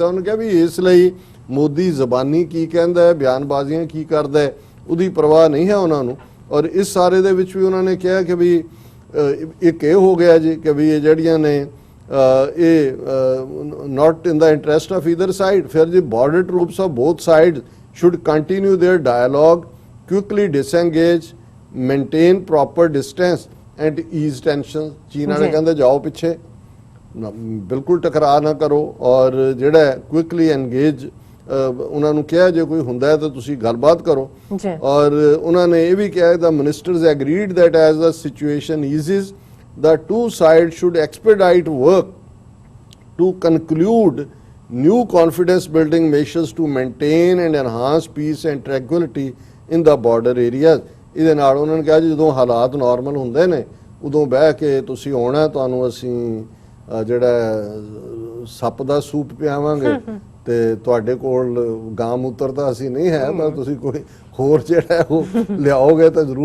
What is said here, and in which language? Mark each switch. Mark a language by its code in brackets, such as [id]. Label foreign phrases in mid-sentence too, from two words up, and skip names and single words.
[pa] ਉਹਨੇ ਕਿਹਾ ਵੀ ਇਸ ਲਈ ਮੋਦੀ ਜ਼ਬਾਨੀ ਕੀ ਕਹਿੰਦਾ ਹੈ, ਬਿਆਨਬਾਜ਼ੀਆਂ ਕੀ ਕਰਦਾ ਹੈ, ਉਹਦੀ ਪਰਵਾਹ ਨਹੀਂ ਹੈ ਉਹਨਾਂ ਨੂੰ। ਔਰ ਇਸ ਸਾਰੇ ਦੇ ਵਿੱਚ ਵੀ ਉਹਨਾਂ ਨੇ ਕਿਹਾ ਕਿ ਵੀ ਇੱਕ ਇਹ ਹੋ ਗਿਆ ਜੀ ਕਿ ਵੀ ਇਹ ਜਿਹੜੀਆਂ ਨੇ ਇਹ [en] not in the interest of either side. [pa] ਫਿਰ ਜੀ [en] border troops of both side should continue their dialogue, quickly disengage, maintain proper distance and ease tensions। [pa] ਚੀਨ ਵਾਲੇ ਕਹਿੰਦੇ ਜਾਓ ਪਿੱਛੇ, ਬਿਲਕੁਲ ਟਕਰਾਅ ਨਾ ਕਰੋ, ਔਰ ਜਿਹੜਾ [en] quickly engage [pa] ਉਹਨਾਂ ਨੂੰ ਕਿਹਾ ਜੇ ਕੋਈ ਹੁੰਦਾ ਹੈ ਤਾਂ ਤੁਸੀਂ ਗੱਲਬਾਤ ਕਰੋ। ਔਰ ਉਹਨਾਂ ਨੇ ਇਹ ਵੀ ਕਿਹਾ [en] the ministers agreed that as the situation exists the two sides should expedite work to conclude new confidence building measures to maintain and enhance peace and tranquility in the border areas। [pa] ਇਹਦੇ ਨਾਲ ਉਹਨਾਂ ਨੇ ਕਿਹਾ ਜੀ ਜਦੋਂ ਹਾਲਾਤ ਨਾਰਮਲ ਹੁੰਦੇ ਨੇ ਉਦੋਂ ਬਹਿ ਕੇ ਤੁਸੀਂ ਆਉਣਾ, ਤੁਹਾਨੂੰ ਅਸੀਂ ਜਿਹੜਾ ਸੱਪ ਦਾ ਸੂਪ ਪਿਆਵਾਂਗੇ, ਤੇ ਤੁਹਾਡੇ ਕੋਲ ਗਾਂ ਮੂਤਰ ਤਾਂ ਅਸੀਂ ਨਹੀਂ ਹੈ, ਪਰ ਤੁਸੀਂ ਕੋਈ ਹੋਰ ਜਿਹੜਾ ਉਹ ਲਿਆਓਗੇ ਤਾਂ ਜ਼ਰੂਰ ਕਰ ਲਾ।